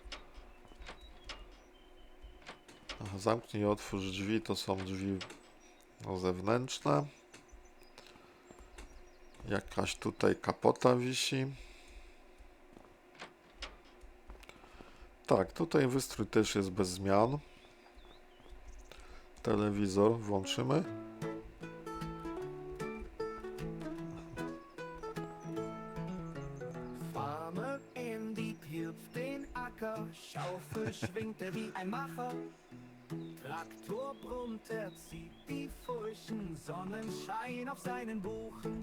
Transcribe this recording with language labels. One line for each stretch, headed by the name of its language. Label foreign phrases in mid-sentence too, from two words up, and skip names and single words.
Polish: Aha, zamknij i otwórz drzwi, to są drzwi zewnętrzne. Jakaś tutaj kapota wisi. Tak, tutaj wystrój też jest bez zmian. Telewizor włączymy.
German: Farmer Andy pilzt den Acker, Schaufel schwingt wie ein Macher. Traktor brummt, zieht die Furchen, Sonnenschein auf seinen Buchen.